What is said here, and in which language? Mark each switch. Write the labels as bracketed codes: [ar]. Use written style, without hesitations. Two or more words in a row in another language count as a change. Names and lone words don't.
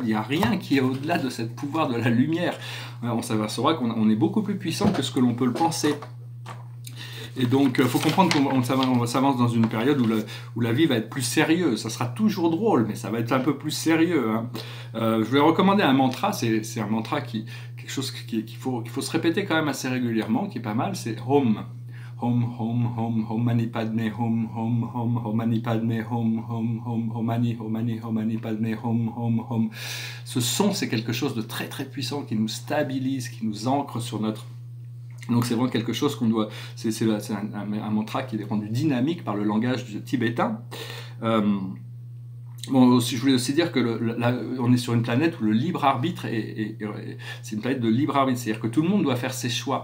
[fr] Il n'y a rien qui est au-delà de ce pouvoir de la lumière. On s'apercevra qu'on est beaucoup plus puissant que ce que l'on peut le penser. Et donc, il faut comprendre qu'on s'avance dans une période où la vie va être plus sérieuse. Ça sera toujours drôle, mais ça va être un peu plus sérieux. Je vais recommander un mantra. C'est un mantra quelque chose qu'il faut se répéter quand même assez régulièrement, qui est pas mal. C'est Om. [sa] Om, Om, Om, Om Mani Padme, Om, Om, Om, Om Mani Padme, Om, Om, Om, Om Mani, Om Mani, Om Mani Padme, Om, Om, Om. [fr] Ce son, c'est quelque chose de très très puissant qui nous stabilise, qui nous ancre sur notre... Donc c'est vraiment quelque chose qu'on doit... C'est un mantra qui est rendu dynamique par le langage tibétain. Je voulais aussi dire que on est sur une planète où le libre arbitre c'est une planète de libre arbitre, c'est-à-dire que tout le monde doit faire ses choix.